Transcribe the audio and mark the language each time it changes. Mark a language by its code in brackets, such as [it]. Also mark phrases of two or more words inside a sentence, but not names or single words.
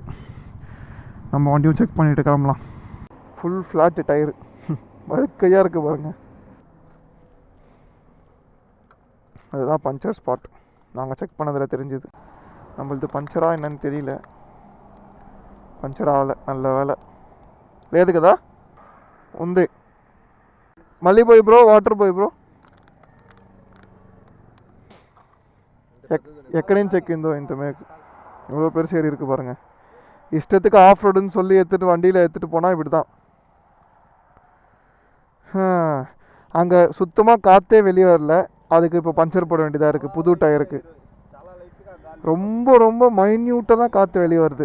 [ta] நம்ம வண்டியும் செக் பண்ணிவிட்டு கிளம்பலாம். [en] full flat tyre, [ta] வழுக்கையாக இருக்குது பாருங்கள். அதுதான் [en] puncture spot, [ta] நாங்கள் செக் பண்ணதில் தெரிஞ்சுது. நம்மளது பஞ்சராக என்னன்னு தெரியல, பஞ்சர் ஆகலை, நல்ல வேலை. [te] లేదు కదా ఉంది. మళ్ళీ పోయి బ్రో, వాటర్ పోయి బ్రో. ఎక్కడి నుంచి ఎక్కిందో ఇంత మేకు [ta] இவ்வளோ பெருசு ஏறி இருக்குது பாருங்கள். இஷ்டத்துக்கு ஆஃப் ரோடுன்னு சொல்லி எடுத்துகிட்டு வண்டியில் எடுத்துகிட்டு போனால் இப்படி தான். அங்கே சுத்தமாக காற்றே வெளியே வரல, அதுக்கு இப்போ பஞ்சர் போட வேண்டியதாக இருக்குது புது டயருக்கு. ரொம்ப ரொம்ப மைன்யூட்டாக தான் காற்று வெளியே வருது.